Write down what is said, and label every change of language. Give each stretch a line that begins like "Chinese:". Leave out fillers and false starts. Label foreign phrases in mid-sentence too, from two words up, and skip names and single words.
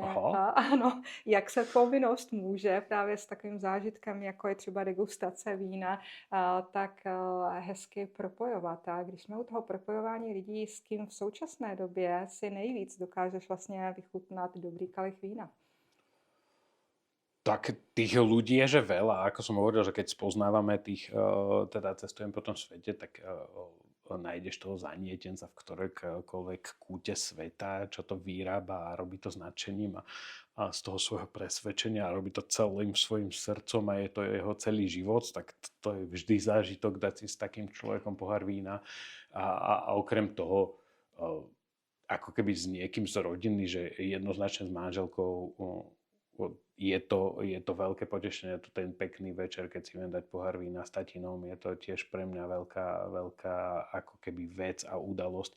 Czech: Ano, jak se povinnost může právě s takovým zážitkem, jako je třeba degustace vína, tak hezky propojovat. A když jsme u toho propojování lidí, s kým v současné době si nejvíc dokážeš vlastně vychutnat dobrý kalich vína?
Slovak: Tak tých ľudí je, že veľa. Ako som hovoril, že keď spoznávame tých, teda cestujem po tom svete, tak nájdeš toho zanietenca v ktorejkoľvek kúte sveta, čo to vyrába a robí to s nadšením a z toho svojho presvedčenia a robí to celým svojim srdcom a je to jeho celý život, tak to je vždy zážitok dať si s takým človekom pohár vína a okrem toho ako keby s niekým z rodiny, že jednoznačne s manželkou je to veľké potešenie, to ten pekný večer, keď si viem dať pohár vína s tatinom, je to tiež pre mňa veľká ako keby vec a udalosť.